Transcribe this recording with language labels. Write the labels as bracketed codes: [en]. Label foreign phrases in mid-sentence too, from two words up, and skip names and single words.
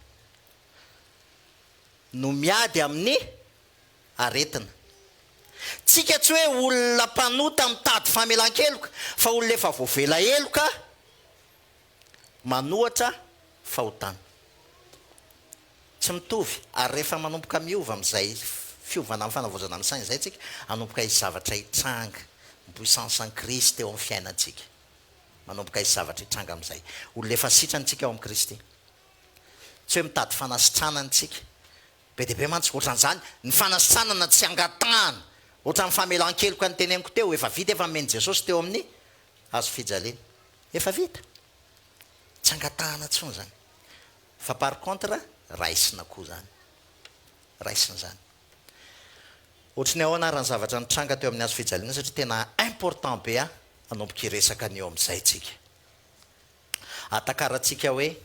[mg] no miady amin'ny aretina tsika tsy hoe olona mpanota mitady famelan-keloka fa olona efa voavela eloka manohatra fahotana tsy mitovy ary rehefa manomboka miova amin'izay fiovana amin'ny fanavozana amin'ny saina zay tsika anomboka izy zavatra hitranga ny [fr] puissance en Christ [mg] eo amin'ny fiainantsika manomboka izy zavatra hitranga amin'izay olona efa sitrantsika ao amin'ny Kristy tsy hoe mitady fanasitranantsika be de be mantsy ohatran'izany ny fanasitranana tsy angatahana ohatran'ny famelan-keloka ny teneniko teo efa vita efa meny Jesosy teo amin'ny azo fijaliana efa vita tsy angatahana tsony zany fa [fr] par contre [mg] raisina koa zany raisina zany ohatry ny ahoana raha ny zavatra nitranga teo amin'ny azo fijaliana satria tena important be anomboka iresaka ny eo amin'izay tsika atakaratsika hoe